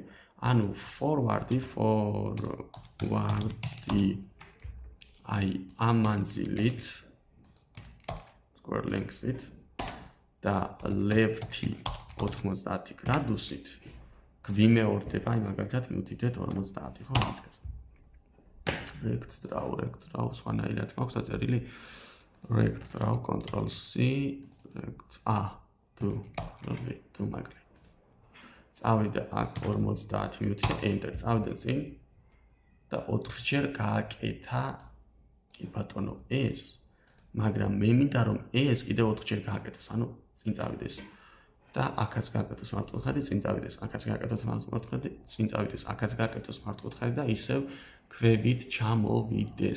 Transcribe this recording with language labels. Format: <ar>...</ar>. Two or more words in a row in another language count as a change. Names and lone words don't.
<ka>ანუ forward-ი აი ამ მანძილით</ka> <en>square length-ით</en> <ka>და left-ი 90 გრადუსით გვიმეორდება, აი მაგალითად მივდიდეთ 50, ხო?</ka> <en>rect draw</en> <ka>სხვანაირად მაქვს დაწერილი</ka> <en>rect draw Ctrl+C rect do</en> <ka>მაგალითად წავიდა აქ 50 მივდიდე enter წავიდა წინ და 4 ჯერ გააკეთა კი ბატონო ეს, მაგრამ მე მინდა რომ ეს კიდე 4 ჯერ გააკეთოს, ანუ წინ წავიდეს და აქაც გააკეთოს მართკუთხედი, წინ წავიდეს, აქაც გააკეთოს მართკუთხედი, წინ წავიდეს, აქაც გააკეთოს მართკუთხედი და ისევ ქვევით ჩამოვიდეს.</ka>